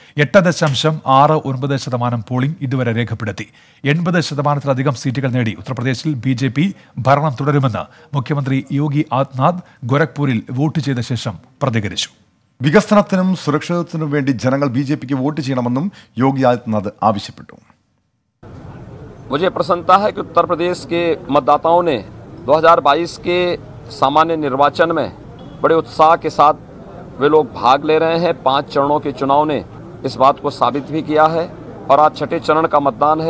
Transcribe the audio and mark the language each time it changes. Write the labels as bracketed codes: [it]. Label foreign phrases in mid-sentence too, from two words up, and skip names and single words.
[ml] 8.69% പോളിംഗ് ഇതുവരെ രേഖപ്പെടുത്തി. 80%-ലധികം സീറ്റുകൾ നേടി ഉത്തർപ്രദേശിൽ BJP ഭരണം തുടരുമെന്ന് മുഖ്യമന്ത്രി യോഗി ആദിത്യനാഥ് ഗോരഖ്പൂരിൽ വോട്ട് ചെയ്ത ശേഷം പ്രതികരിച്ചു. വികസനത്തിനും സുരക്ഷിതത്വത്തിനും വേണ്ടി ജനങ്ങൾ BJPക്ക് വോട്ട് ചെയ്യണമെന്നും യോഗി ആദിത്യനാഥ് ആവശ്യപ്പെട്ടു. [hi] मुझे प्रसन्नता है कि उत्तर प्रदेश के मतदाताओं ने 2022 के सामान्य निर्वाचन में बड़े उत्साह के साथ वे लोग भाग ले रहे हैं। 5 चरणों के चुनाव ने इस बात को साबित भी किया है और आज छठे चरण का मतदान है।